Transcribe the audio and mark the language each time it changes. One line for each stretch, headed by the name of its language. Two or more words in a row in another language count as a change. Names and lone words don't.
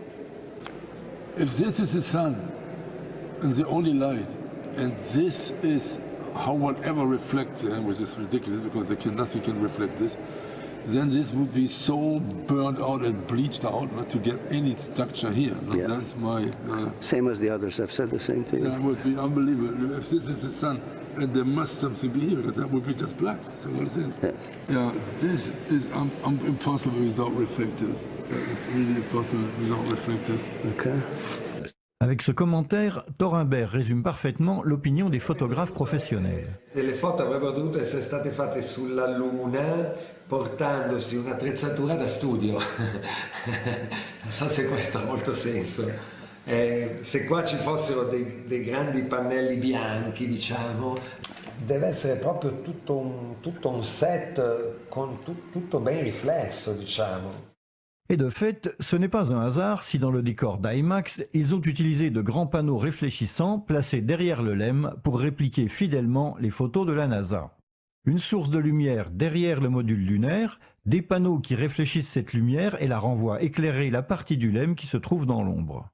English: If this is the sun, and the only light, and this is how whatever reflects, which is ridiculous because nothing can reflect this, then this would be so burned out and bleached out not to get any structure here. Yeah. That's my... Same as the others have said the same thing. That would be unbelievable. If this is the sun, and there must something be here, because that would be just black. So what is it? Yes. Yeah, this is impossible without reflectors. That is really impossible without reflectors. Okay.
French: Avec ce commentaire, Thor-Humbert résume parfaitement l'opinion des photographes professionnels.
Italian: Le foto avrebbero dovuto essere state fatte sulla Luna portandosi un'attrezzatura da studio. Non so se questo ha molto senso. Se qua ci fossero dei grandi pannelli bianchi, diciamo, deve essere proprio tutto un set con tutto ben riflesso, diciamo.
French: Et de fait, ce n'est pas un hasard si dans le décor d'IMAX, ils ont utilisé de grands panneaux réfléchissants placés derrière le LEM pour répliquer fidèlement les photos de la NASA. Une source de lumière derrière le module lunaire, des panneaux qui réfléchissent cette lumière et la renvoient éclairer la partie du LEM qui se trouve dans l'ombre.